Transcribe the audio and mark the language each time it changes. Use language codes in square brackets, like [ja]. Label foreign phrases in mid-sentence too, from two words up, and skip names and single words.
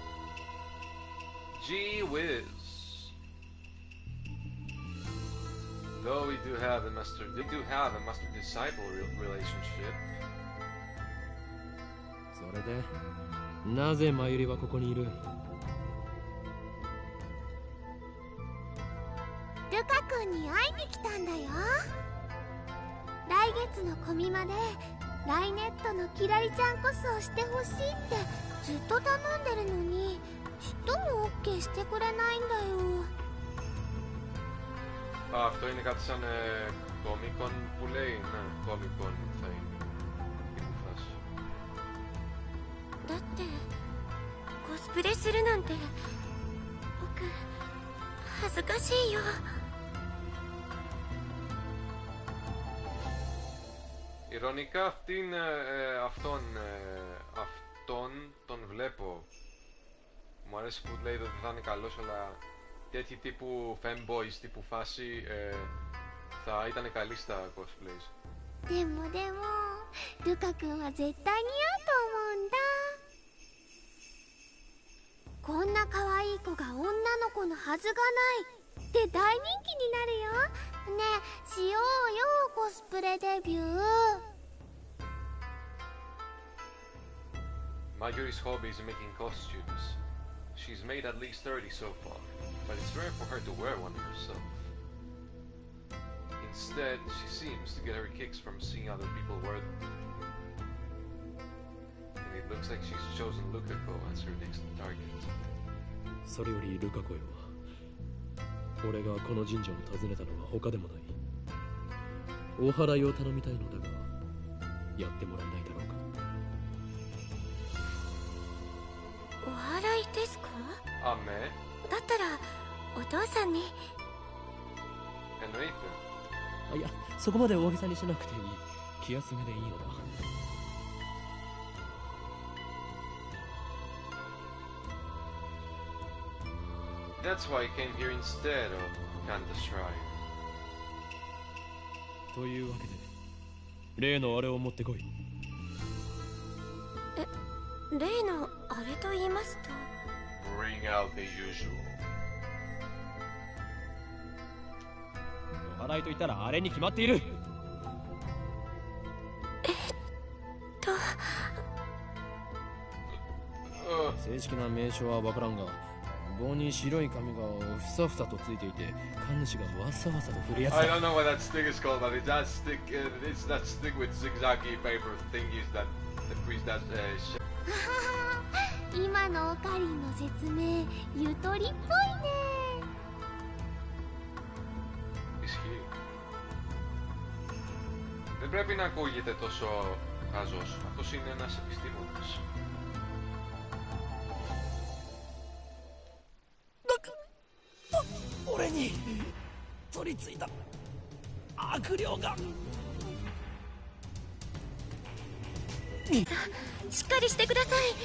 [en] Gee whiz. Though we do have a master-disciple relationship. [ja] それでなぜマユリはここにいる？ルカ君に会いに来たんだよ。来月のコミマでライネットのキラリちゃんコスをしてほしいってずっと頼んでるのにちっとも OK してくれないんだよ。 [el] Αυτό είναι κάτι σαν κόμικον που λέει, ναι, κόμικον θα είναι η φάση. [ja] だってコスプレするなんて僕恥ずかしいよ。 [el] Ηρωνικά αυτόν τον βλέπω. Μου αρέσει που λέει ότι θα είναι καλός, αλλά τέτοιοι τύπου femboys, τύπου φάση θα ήταν καλή στα cosplays. [ja] でもルカ君は絶対似合うと思うんだ。こんな可愛い子が女の子のはずがないって大人気になるよ。ねえ、しようよコスプレデビュー。 [en] Mayuri's hobby is making costumes. She's made at least 30 so far, but it's rare for her to wear one herself. Instead, she seems to get her kicks from seeing other people wear them. And it looks like she's chosen Lukako as her next target. [ja] それよりルカ子よ、俺がこの神社を訪ねたのは他でもない。お祓いを頼みたいのだが、やってもらえないだろうか。お祓いですか？あめ？だったらお父さんに。あ、いや、そこまで大げさにしなくていい。気休めでいいのだ。 [en] That's why I came here instead of Kanta Shrine. [ja] というわけで、例のあれを持ってこい。例のあれと言いますと？ [en] Bring out the usual. [ja] お祓いと言ったらあれに決まっている。正式な名称はわからんが、棒に白い紙がふさふさとついていて、神主がわさわさと振るやつだ。 [en] I don't know what that stick is called, but it's that stick. It's that stick with zigzaggy paper thingies that the priest does. [ja] 今のオカリンの説明ゆとりっぽいね。 [el] Ισχύει. Δεν πρέπει να ακούγεται τόσο χαζός. Αυτός είναι ένας επιστήμονας. [ja] 俺に取り付いた悪霊が。しっかりしてください。